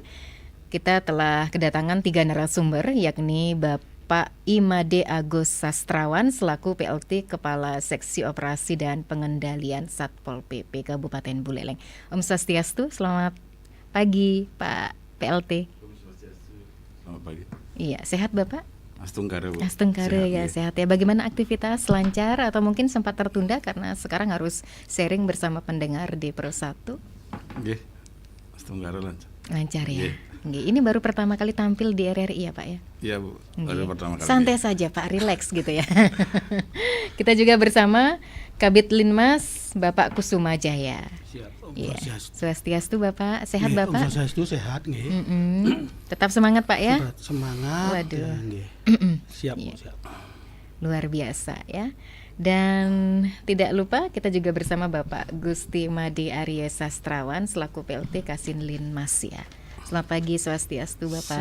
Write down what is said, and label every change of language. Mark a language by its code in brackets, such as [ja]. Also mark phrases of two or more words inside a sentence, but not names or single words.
[id] Kita telah kedatangan 3 narasumber, yakni Bapak Imade Agus Sastrawan selaku PLT Kepala Seksi Operasi dan Pengendalian Satpol PP Kabupaten Buleleng. Om Swastiastu, selamat pagi Pak PLT. Selamat pagi. Iya, sehat Bapak? Astungkare, Bu. Astungkare ya, sehat ya. Bagaimana aktivitas, lancar atau mungkin sempat tertunda karena sekarang harus sharing bersama pendengar di Pro 1? Nggih. Astungkare lancar. Lancar ya. Nggih. Nggih, ini baru pertama kali tampil di RRI ya Pak ya? Iya Bu, baru Nggih. pertama kali. Santai saja Pak, relax gitu ya. Kita juga bersama Kabid Linmas Bapak Kusuma Jaya. Siap, Om Iya. Swastiastu. Swastiastu Bapak, sehat Nggih, Bapak? Om Swastiastu sehat nggih. Tetap semangat Pak ya. Semangat. Waduh. Ya, nggih. Siap, Iya. siap. Luar biasa ya. Dan tidak lupa kita juga bersama Bapak Gusti Made Arya Sastrawan selaku PLT Kasin Linmas ya. Selamat pagi Swastiastu Bapak.